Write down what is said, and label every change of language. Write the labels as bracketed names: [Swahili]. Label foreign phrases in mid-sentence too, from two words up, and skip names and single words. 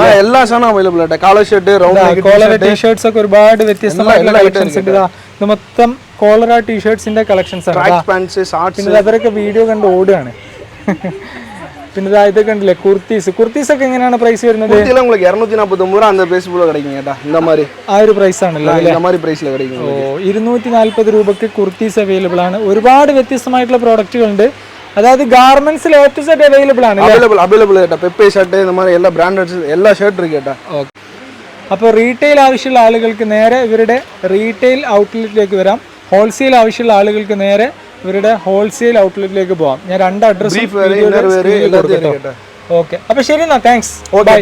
[Malayalam] എല്ലാ സാധനവും അവൈലബിൾ ആണ്. [English] collar shirt, collar T-shirts [Malayalam] ഒക്കെ ഒരുപാട് വ്യത്യസ്തമായിട്ടുള്ള കളക്ഷൻസ് ഉണ്ട്. ഇത് മൊത്തം കോളർ ടീഷർട്ട്സിന്റെ കളക്ഷൻസ് ആണ്. പിന്നെ അവരൊക്കെ വീഡിയോ കണ്ട് ഓടുകയാണ്. പിന്നെ ഇതൊക്കെ ഉണ്ടല്ലേ കുർത്തീസ് ഒക്കെ എങ്ങനെയാണ് പ്രൈസ് വരുന്നത്? [Tamil] 249 அந்த பேஸ்புல கிடைக்கும் கேட்டா. இந்த மாதிரி [Malayalam] ആ ഒരു പ്രൈസ് ആണല്ലോ അല്ലേ? [Tamil] இந்த மாதிரி பிரைஸ்ல கிடைக்கும். [Malayalam] ഓ, 240 രൂപയ്ക്ക് കുർത്തീസ് അവൈലബിൾ ആണ്. ഒരുപാട് വ്യത്യസ്തമായിട്ടുള്ള പ്രോഡക്റ്റുകൾ ഉണ്ട്. അതായത് ഗാർമെന്റ്സിൽ [English] A to Z [Malayalam] അവൈലബിൾ ആണ്. അവൈലബിൾ കേട്ടോ. പെപ്പേ ഷർട്ട്, [Tamil] இந்த மாதிரி எல்லா பிராண்டட் எல்லா ஷர்ட் இருக்கு കേട്ടോ. [Malayalam] ഓക്കേ, അപ്പോൾ റീറ്റെയിൽ ആവശ്യമുള്ള ആളുകൾക്ക് നേരെ ഇവരുടെ റീറ്റെയിൽ ഔട്ട്ലെറ്റിലേക്ക് വരാം. ഹോൾസെയിൽ ആവശ്യമുള്ള ആളുകൾക്ക് നേരെ ഇവരുടെ ഹോൾസെയിൽ ഔട്ട്ലെറ്റിലേക്ക് പോവാം. ഞാൻ 2 അഡ്രസ് കൊടുക്കട്ടോ. ഓക്കെ, അപ്പോൾ ശരി എന്നാ, താങ്ക്സ്.